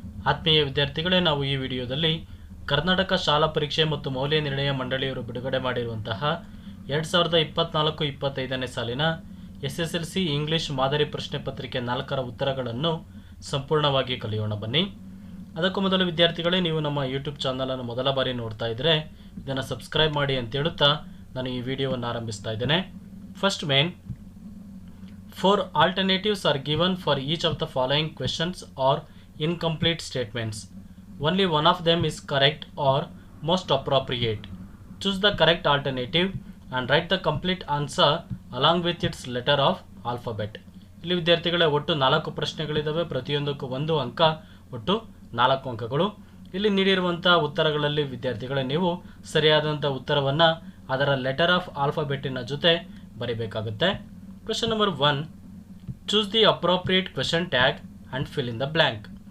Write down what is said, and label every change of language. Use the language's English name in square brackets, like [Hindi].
[Kannada] ಆತ್ಮೀಯ ವಿದ್ಯಾರ್ಥಿಗಳೇ, ನಾವು ಈ ವಿಡಿಯೋದಲ್ಲಿ ಕರ್ನಾಟಕ ಶಾಲಾ ಪರೀಕ್ಷೆ ಮತ್ತು ಮೌಲ್ಯ ನಿರ್ಣಯ ಮಂಡಳಿಯವರು ಬಿಡುಗಡೆ ಮಾಡಿರುವಂತಹ 2024-25ನೇ ಸಾಲಿನ SSLC ಇಂಗ್ಲಿಷ್ ಮಾದರಿ ಪ್ರಶ್ನೆ ಪತ್ರಿಕೆ 4ರ ಉತ್ತರಗಳನ್ನು ಸಂಪೂರ್ಣವಾಗಿ ಕಲಿಯೋಣ ಬನ್ನಿ. ಅದಕ್ಕೂ ಮೊದಲು ವಿದ್ಯಾರ್ಥಿಗಳೇ, ನೀವು ನಮ್ಮ ಯೂಟ್ಯೂಬ್ ಚಾನಲನ್ನು ಮೊದಲ ಬಾರಿ ನೋಡ್ತಾ ಇದ್ದರೆ ಇದನ್ನು ಸಬ್ಸ್ಕ್ರೈಬ್ ಮಾಡಿ ಅಂತ ಹೇಳುತ್ತಾ ನಾನು ಈ ವಿಡಿಯೋವನ್ನು ಆರಂಭಿಸ್ತಾ ಇದ್ದೇನೆ. [English] First main, 4 alternatives are given for each of the following questions or incomplete statements. Only one of them is correct or most appropriate. Choose the correct alternative and write the complete answer along with its letter of alphabet. [Kannada] ಇಲ್ಲಿ ವಿದ್ಯಾರ್ಥಿಗಳೇ ಒಟ್ಟು 4 ಪ್ರಶ್ನೆಗಳಿದ್ದಾವೆ. ಪ್ರತಿಯೊಂದಕ್ಕೂ 1 ಅಂಕ, ಒಟ್ಟು 4 ಅಂಕಗಳು. ಇಲ್ಲಿ ನೀಡಿರುವಂಥ ಉತ್ತರಗಳಲ್ಲಿ ವಿದ್ಯಾರ್ಥಿಗಳೇ ನೀವು ಸರಿಯಾದಂಥ ಉತ್ತರವನ್ನು ಅದರ ಲೆಟರ್ ಆಫ್ ಆಲ್ಫಾಬೆಟ್ಟಿನ ಜೊತೆ ಬರೀಬೇಕಾಗುತ್ತೆ. [English] Question number 1, choose the appropriate question tag and fill in the blank.